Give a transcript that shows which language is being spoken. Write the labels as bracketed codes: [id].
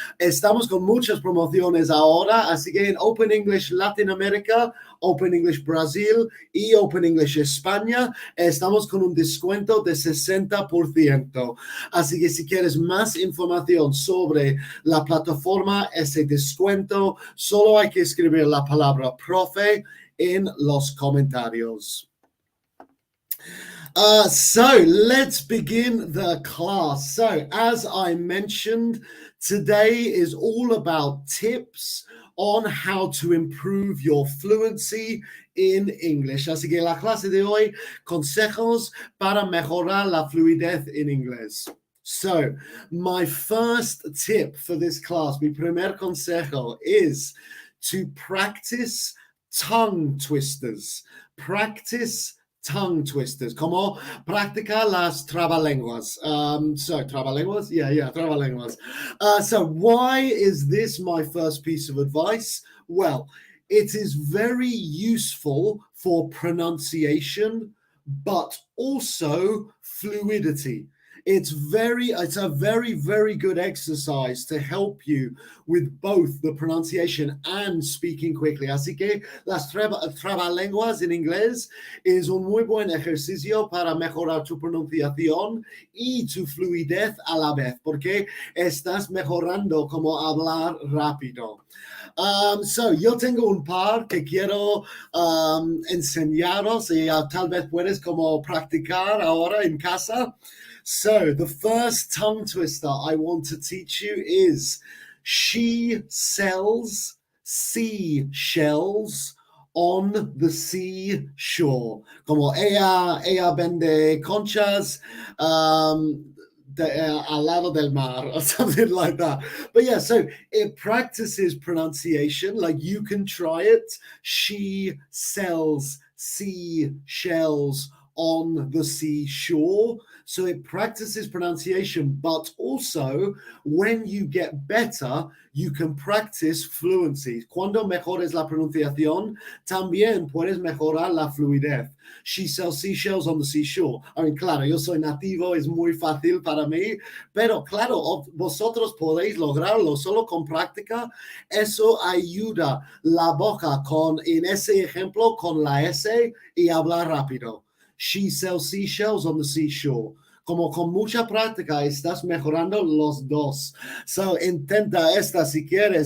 [es] Estamos con muchas promociones ahora, así que en Open English Latinoamérica, Open English Brasil y Open English España estamos con un descuento de 60%. Así que si quieres más información sobre la plataforma, ese descuento, solo hay que escribir la palabra profe en los comentarios. [en] So let's begin the class. So as I mentioned, Today is all about tips on how to improve your fluency in English. [es] Así que la clase de hoy, consejos para mejorar la fluidez en inglés. [en] So, my first tip for this class, [es] mi primer consejo, [en] is to practice tongue twisters. Practice tongue twisters, [es] como practicar las trabalenguas. So trabalenguas? Yeah, trabalenguas. [en] So why is this my first piece of advice? Well, it is very useful for pronunciation, but also fluidity. It's a very, very good exercise to help you with both the pronunciation and speaking quickly. [es] Así que las trabalenguas en inglés es un muy buen ejercicio para mejorar tu pronunciación y tu fluidez a la vez, porque estás mejorando como hablar rápido. So yo tengo un par que quiero enseñaros y tal vez puedes como practicar ahora en casa. [en] So the first tongue twister I want to teach you is she sells seashells on the seashore. [es] Como ella vende conchas al lado del mar [en] or something like that. But yeah, so it practices pronunciation. Like you can try it. She sells seashells on the seashore. So it practices pronunciation, but also when you get better, you can practice fluency. [es] Cuando mejores la pronunciación, también puedes mejorar la fluidez. [en] She sells seashells on the seashore. I mean, [es] claro, yo soy nativo, es muy fácil para mí, pero claro, vosotros podéis lograrlo solo con práctica. Eso ayuda la boca en ese ejemplo con la S y hablar rápido. [en] She sells seashells on the seashore. [es] Como con mucha práctica estás mejorando los dos. So intenta esta si quieres.